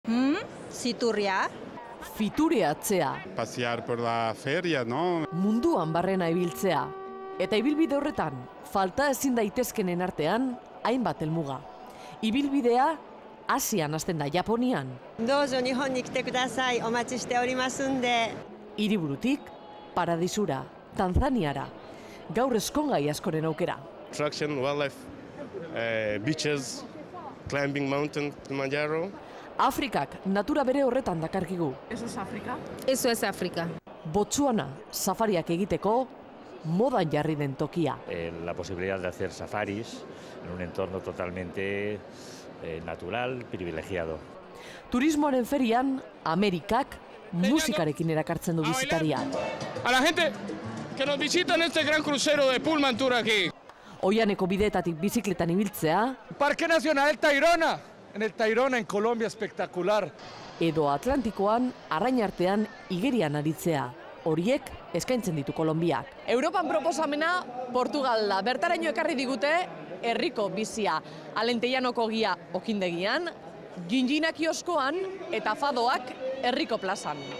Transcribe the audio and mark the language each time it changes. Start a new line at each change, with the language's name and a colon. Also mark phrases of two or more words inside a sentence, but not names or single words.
Basque: Ziturria. Fitureatzea.
Spanish: Pasear por la feria, ¿no?
Basque: Munduan barrena ibiltzea. Eta ibilbide horretan, falta ezin daitezkenen artean, hainbat helmuga. Ibilbidea Asian hasten da, Japonian.
Japanese: どうぞ日本に来てください。お待ちしておりますんで。
Basque: Hiriburutik, Paradisura, Tanzaniara. Gaur eskongai askoren aukera.
English: Attraction, wildlife, beaches, climbing mountain, Kilimanjaro.
Basque: Afrikak natura bere horretan dakarkigu.
Spanish: Eso es África.
Basque: Botsuana, safariak egiteko, modan jarri den tokia.
Spanish: La posibilidad de hacer safaris en un entorno totalmente natural, privilegiado.
Basque: Turismoaren ferian, Amerikak musikarekin erakartzen du bizitaria.
Spanish: A la gente que nos visita en este gran crucero de Pullman Tour aquí.
Basque: Oianeko bideetatik bizikletan ibiltzea,
Spanish: Parque Nacional Tayrona. En el Tayrona, en Colombia, espectacular.
Basque: edo Atlantikoan, arrain artean, igerian aritzea. Horiek eskaintzen ditu Kolonbiak. Europan proposamena Portugal da. Bertaraino ekarri digute herriko bizia. Alenteianoko gia okindegian, Ginjina kioskoan eta fadoak herriko plazan.